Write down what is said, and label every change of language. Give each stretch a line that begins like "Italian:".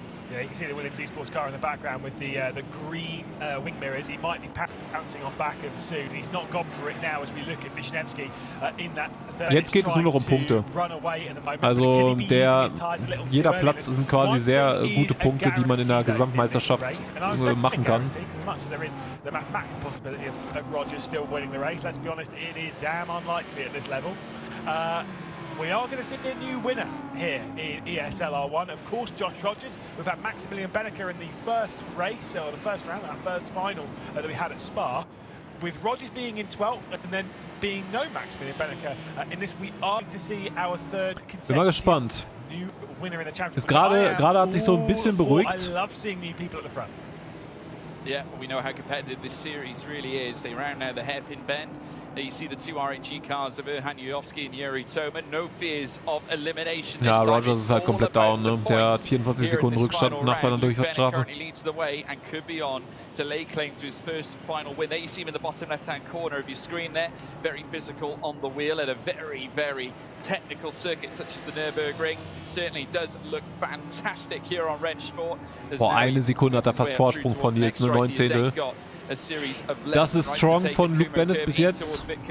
English: Yeah, you can see the Williams Esports car in the background with the green wing mirrors. He might be pouncing on back him soon. He's not gone for it now as we look at Wisniewski in that third.
German: Jetzt geht es nur noch um Punkte. Also jeder Platz sind quasi sehr gute Punkte, die man in der Gesamtmeisterschaft machen kann.
English: We are going to see a new winner here in ESL R1. Of course, Josh Rogers. We've had Maximilian Benneker in the first race, or the first round, that first final that we had at Spa. With Rogers being in 12th and then being no Maximilian Benneker in this, we are to see our third
German: Bin mal gespannt.
English: new winner in the championship.
German: Ist gerade hat sich so ein bisschen beruhigt.
English: I love seeing new people at the front. Yeah, we know how competitive this series really is. They round now the hairpin bend. There you see the two RHG cars of Aniowski and Yuri Toman. No fears of elimination.
German: Ja, Rogers ist halt komplett down, ne? Der hat 24 Sekunden Rückstand nach seiner Durchfahrtsstrafe.
English: Leads the way and could be on to lay claim to his first final win. There you see him in the bottom left-hand corner of your screen there. Very physical on the wheel at a very, very technical circuit such as the Nürburgring. It certainly does look fantastic here on Rennsport.
German: Boah, eine Sekunde hat er fast Vorsprung von Nils, nur 9 Zehntel. Das ist strong von Luke Bennett bis jetzt.